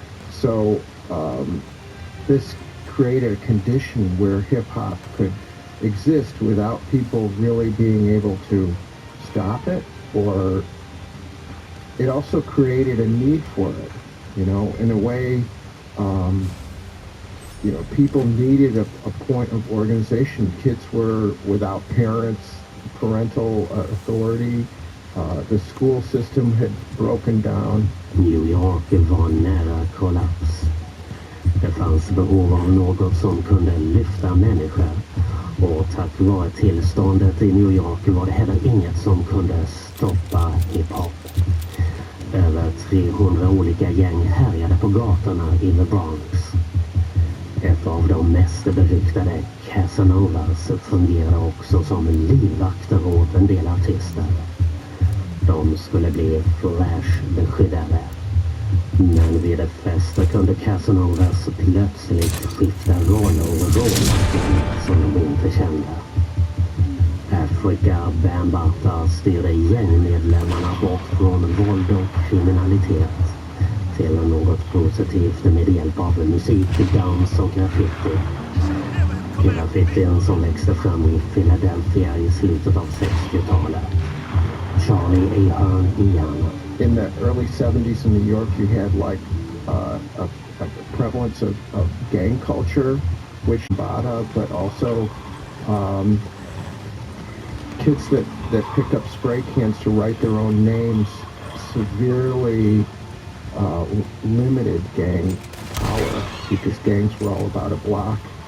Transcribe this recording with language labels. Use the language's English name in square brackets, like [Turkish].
[English] So this created a condition where hip-hop could exist without people really being able to stop it, or it also created a need for it, in a way. People needed a point of organization. Kids were without parents, parental authority. The school system had broken down. [Swedish] New York var nära kollaps. Det fanns behov av något som kunde lyfta människor. Och tack vare tillståndet i New York var det heller inget som kunde stoppa hiphop. Över 300 olika gäng härjade på gatorna i The Bronx. Ett av de mest beryktade, Casanovas, fungerade också som livvakter åt en del artister. De skulle bli flashbeskyddare. Men vid ett fester kunde Casanovas plötsligt skifta roller och råna som de inte kände. Africa Bambata styrde gängmedlemmarna bort från våld och kriminalitet till något positivt med hjälp av musik, dans och graffiti. Graffitin som växte fram i Philadelphia i slutet av 60-talet. Charlie Ahern igen. [English] In the early 70s in New York, you had a prevalence of gang culture, which Bada, but also kids that picked up spray cans to write their own names severely limited gang power, because gangs were all about a block.